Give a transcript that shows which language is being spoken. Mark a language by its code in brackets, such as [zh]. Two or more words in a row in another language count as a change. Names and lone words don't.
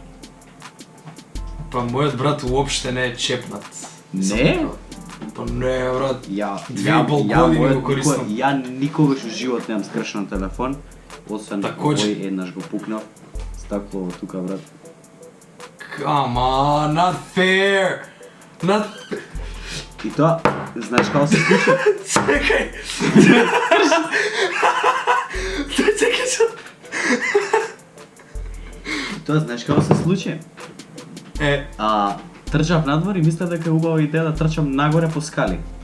[mk] Па мојот брат уопште не е чепнат. Не? Па не, брат. Ја никогаш во живот немам скршен телефон, освен кој еднаш го пукнав. Стаклово тука, брат. [en] Come on, not fair. [mk] И тоа, знаеш како се случи? Чекај! Чекај се! Тоа знаеш како се случи? Трчав надвор и мислев дека е убава идеја да трчам нагоре по скали.